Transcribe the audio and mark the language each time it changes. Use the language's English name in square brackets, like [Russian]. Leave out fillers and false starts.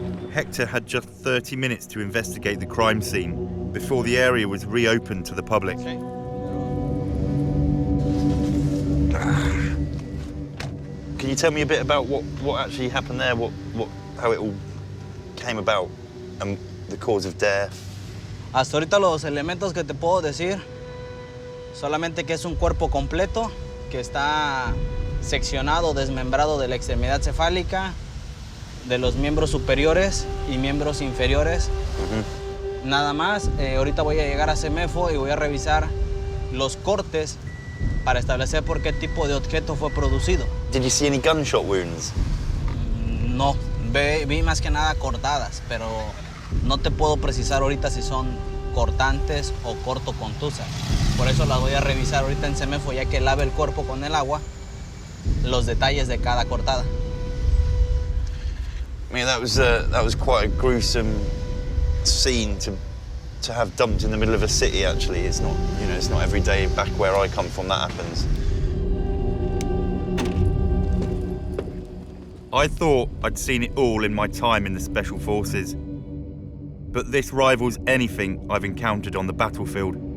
[English] Hector had just 30 minutes to investigate the crime scene before the area was reopened to the public. Can you tell me a bit about what actually happened there, how it all came about, and the cause of death? [Spanish] Hasta ahorita los elementos que te puedo decir, solamente que es un cuerpo completo, que está seccionado, desmembrado de la extremidad cefálica, de los miembros superiores y miembros inferiores. Nada más, ahorita voy a llegar a CEMEFO y voy a revisar los cortes para establecer por qué tipo de objeto fue producido. [English] Did you see any gunshot wounds? [Spanish] No, vi más que nada cortadas, pero no te puedo precisar ahorita si son cortantes o cortocontusas. Por eso las voy a revisar ahorita en CEMEFO, ya que lave el cuerpo con el agua, los detalles de cada cortada. [English] I mean, that was quite a gruesome scene to have dumped in the middle of a city. Actually, it's not, you know, it's not every day back where I come from that happens. I thought I'd seen it all in my time in the Special Forces, but this rivals anything I've encountered on the battlefield.